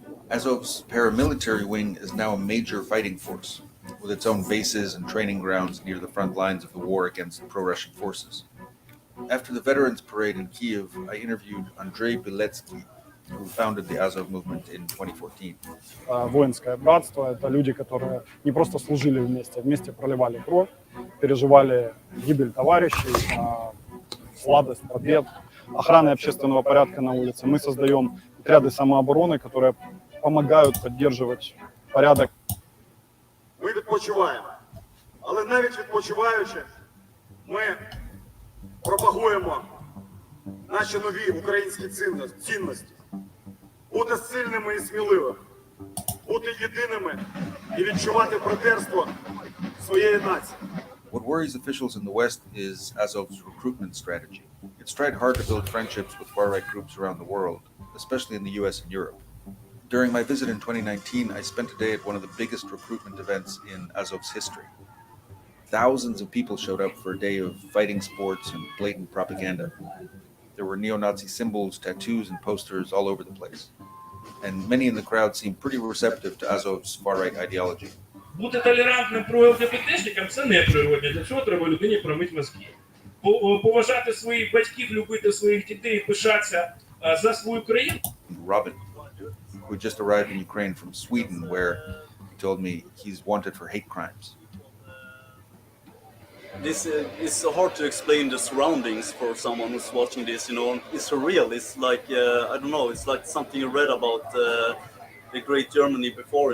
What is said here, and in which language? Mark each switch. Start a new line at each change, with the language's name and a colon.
English: Azov's paramilitary wing is now a major fighting force, with its own bases and training grounds near the front lines of the war against pro-Russian forces. After the Veterans Parade in Kiev, I interviewed Andrei Biletsky, who founded the Azov Movement in 2014.
Russian: Воинское братство – это люди, которые не просто служили вместе проливали кровь, переживали гибель товарищей, сладость побед, охраны общественного порядка на улице. Мы создаем отряды самообороны, которые помогают поддерживать порядок.
Ukrainian: Ми відпочиваємо, але навіть відпочиваючи, ми пропагуємо наші нові українські цінності. Бути сильними і сміливими, бути єдиними і відчувати братерство своєї нації.
English: What worries officials in the West is Azov's recruitment strategy. It's tried hard to build friendships with far-right groups around the world, especially in the US and Europe. During my visit in 2019, I spent a day at one of the biggest recruitment events in Azov's history. Thousands of people showed up for a day of fighting sports and blatant propaganda. There were neo-Nazi symbols, tattoos, and posters all over the place. And many in the crowd seemed pretty receptive to Azov's far-right ideology.
Ukrainian: Бути толерантним про ЛГБТшникам – це не природне. Для цього треба людині промити мозки. Поважати своїх батьків, любити своїх дітей, пишатися за свою країну.
English: Robin, who just arrived in Ukraine from Sweden, where he told me he's wanted for hate crimes. This is so hard to explain the surroundings for someone who's watching this. It's surreal. It's like I don't know. It's like something you read about the great Germany before.